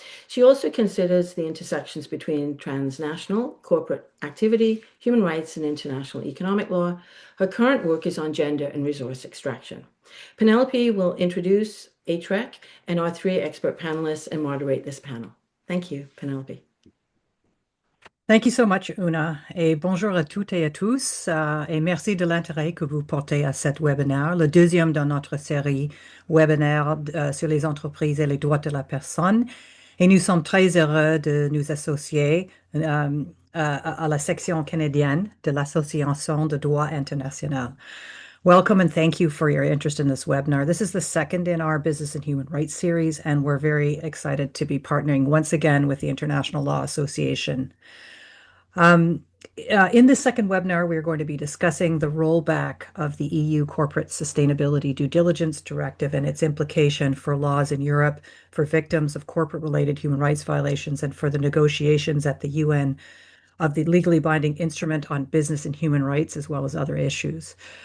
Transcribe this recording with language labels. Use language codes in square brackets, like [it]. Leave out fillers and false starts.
[en] She also considers the intersections between transnational corporate activity, human rights, and international economic law. Her current work is on gender and resource extraction. Penelope will introduce HREC and our three expert panelists and moderate this panel. Thank you, Penelope. Thank you so much, Una, [fr] et bonjour à toutes et à tous, et merci de l'intérêt que vous portez à cet webinaire, le deuxième dans notre série webinaire sur les entreprises et les droits de la personne. Et nous sommes très heureux de nous associer à la section canadienne de l'Association de droit international. [en] Welcome and thank you for your interest in this webinar. This is the second in our Business and Human Rights series, and we're very excited to be partnering once again with the International Law Association. In this second webinar, we're going to be discussing the rollback of the EU Corporate Sustainability Due Diligence Directive and its implication for laws in Europe for victims of corporate-related human rights violations and for the negotiations at the UN of the legally binding instrument on business and human rights, as well as other issues.